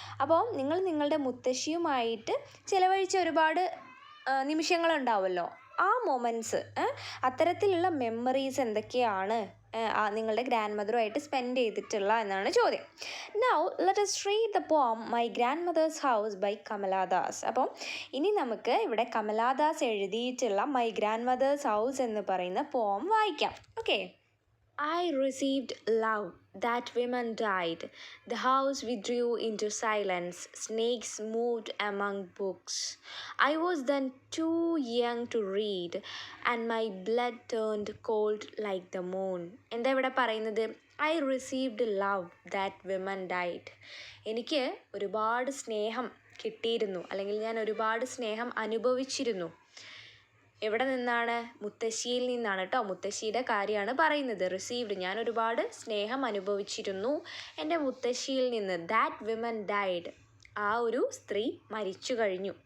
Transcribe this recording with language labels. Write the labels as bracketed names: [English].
[Malayalam] അപ്പോൾ നിങ്ങൾ നിങ്ങളുടെ മുത്തശ്ശിയുമായിട്ട് ചിലവഴിച്ച ഒരുപാട് നിമിഷങ്ങളുണ്ടാവുമല്ലോ, ആ മൊമെൻറ്റ്സ്, അത്തരത്തിലുള്ള മെമ്മറീസ് എന്തൊക്കെയാണ് നിങ്ങളുടെ ഗ്രാൻഡ് മദറുമായിട്ട് സ്പെൻഡ് ചെയ്തിട്ടുള്ള എന്നാണ് ചോദ്യം. [English] Now let us read the poem my grandmother's house by Kamala Das. [Malayalam] അപ്പം ഇനി നമുക്ക് ഇവിടെ കമലാദാസ് എഴുതിയിട്ടുള്ള മൈ ഗ്രാൻഡ് മദേഴ്സ് ഹൗസ് എന്ന് പറയുന്ന പോം വായിക്കാം. Okay. [English] I received love, that women died. The house withdrew into silence. Snakes moved among books. I was then too young to read, and my blood turned cold like the moon. [Malayalam] എന്താ ഇവിടെ പറയുന്നത്? [English] I received love, that women died. [Malayalam] എനിക്ക് ഒരുപാട് സ്നേഹം കിട്ടിയിരുന്നു, അല്ലെങ്കിൽ ഞാൻ ഒരുപാട് സ്നേഹം അനുഭവിച്ചിരുന്നു. എവിടെ നിന്നാണ്? മുത്തശ്ശിയിൽ നിന്നാണ് കേട്ടോ. മുത്തശ്ശിയുടെ കാര്യമാണ് പറയുന്നത്. റിസീവ്ഡ്, ഞാൻ ഒരുപാട് സ്നേഹം അനുഭവിച്ചിരുന്നു എൻ്റെ മുത്തശ്ശിയിൽ നിന്ന്. [English] that women died, [Malayalam] ആ ഒരു സ്ത്രീ മരിച്ചു കഴിഞ്ഞു.